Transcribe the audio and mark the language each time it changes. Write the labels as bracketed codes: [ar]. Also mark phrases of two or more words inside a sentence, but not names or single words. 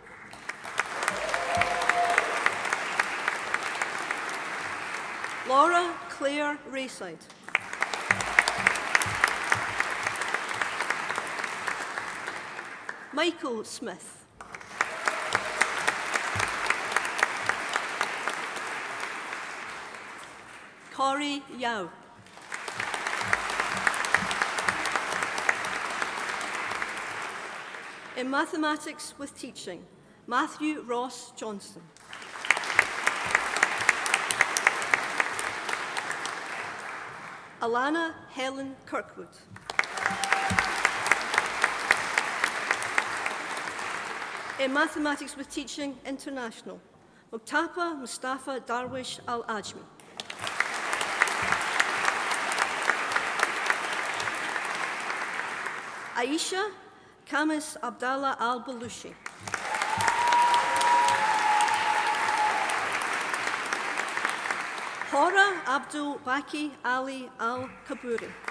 [en] Laura Claire Rayside. Michael Smith. Corey Yao. In mathematics with teaching, Matthew Ross Johnson. Alana Helen Kirkwood. In Mathematics with Teaching International, Muktapa Mustafa Darwish Al-Ajmi. Aisha Kamis Abdallah Al-Balushi. Hora Abdul Baki Ali Al-Kaburi.